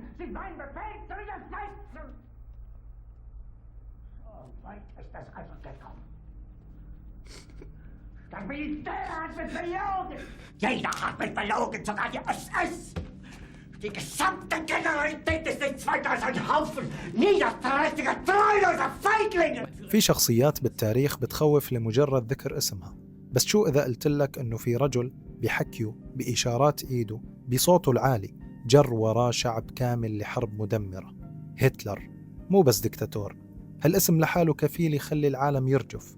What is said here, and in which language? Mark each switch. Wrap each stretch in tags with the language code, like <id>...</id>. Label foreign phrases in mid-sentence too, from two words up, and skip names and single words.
<de>mein Befehl zu widersetzen. So weit ist es also gekommen. Der Militär hat mich belogen. Jeder hat mich belogen, sogar die SS. Die gesamte Generalität ist nichts weiter als ein Haufen niederträchtiger, treuloser Feiglinge.</de> <ar>في شخصيات بالتاريخ بتخوف لمجرد ذكر اسمها، بس شو إذا قلت لك إنه في رجل بحكيه بإشارات إيده بصوته العالي جر وراه شعب كامل لحرب مدمرة؟ هتلر مو بس دكتاتور، هالاسم لحاله كفيل يخلي العالم يرجف.</ar>